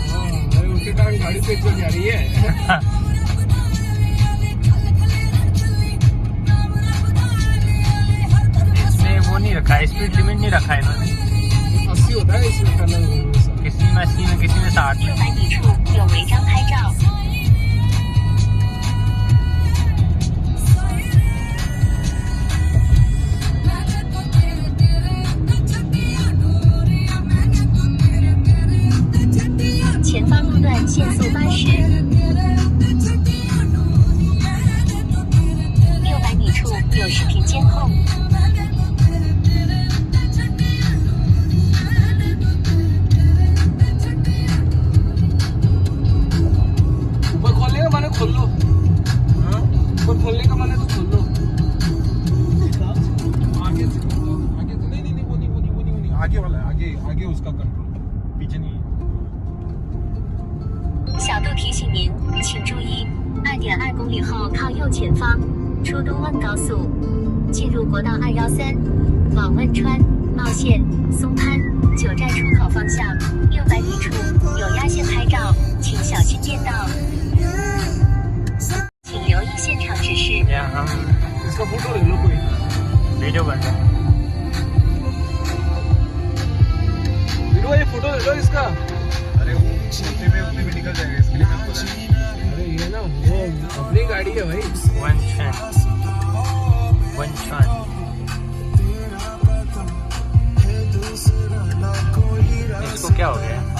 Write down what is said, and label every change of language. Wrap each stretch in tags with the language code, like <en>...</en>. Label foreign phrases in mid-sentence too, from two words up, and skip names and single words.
<hi>उनके कारण गाड़ी तेज चल जा रही है। इसमें वो नहीं रखा है,</hi> <en>speed limit</en> <hi>नहीं रखा है इन्होंने। 80 होता है इसमें करना, किसी में 80 में किसी में 60 में।</hi> <zh>600 米处有违章拍照。前方路段限速80。600米处有视频监控。</zh> <hi>ऊपर खोलने का माने खोल लो, ऊपर खोलने का माने तो खोल लो। आगे से आगे तो नहीं वो नहीं आगे वाला है, आगे उसका कंट्रोल, पीछे नहीं है।</hi> <zh>小度提醒您，请注意，2.2公里后靠右前方，出东汶高速，进入国道213，往汶川、茂县、松潘、九寨出口方向，600米处有压线拍照，请小心变道。请留意现场指示。</zh> <hi>यहाँ हम इसका फोटो ले लो कोई। वीडियो बन रहा है। वीडियो ये फोटो ले लो इसका। अरे वो उतने में निकल जाएगा, इसके लिए मैं बोला। अरे ये ना वो अपनी गाड़ी है भाई। वनछन इसको क्या हो गया?</hi>